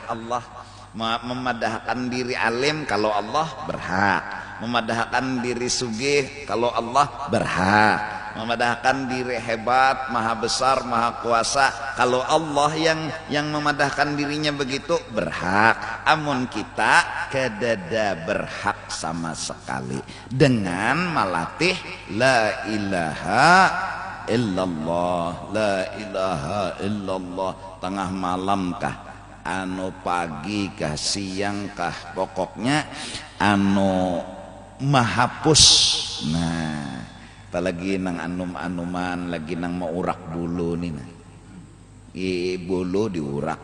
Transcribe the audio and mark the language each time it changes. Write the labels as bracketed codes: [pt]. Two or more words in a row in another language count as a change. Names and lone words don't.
[bjn] Allah memadahkan diri alim kalau Allah berhak, memadahkan diri sugih kalau Allah berhak, memadahkan diri hebat, maha besar, maha kuasa. Kalau Allah yang memadahkan dirinya begitu berhak. Amun kita kedada berhak sama sekali dengan melatih [ar] لا إله إلا الله، لا إله إلا الله. [bjn] Tengah malam kah, anu pagi kah, siang kah, pokoknya anu mahapus. Nah, kita lagi nang anum-anuman, lagi nang mau urak bulu nih, nah. Bulu diurak.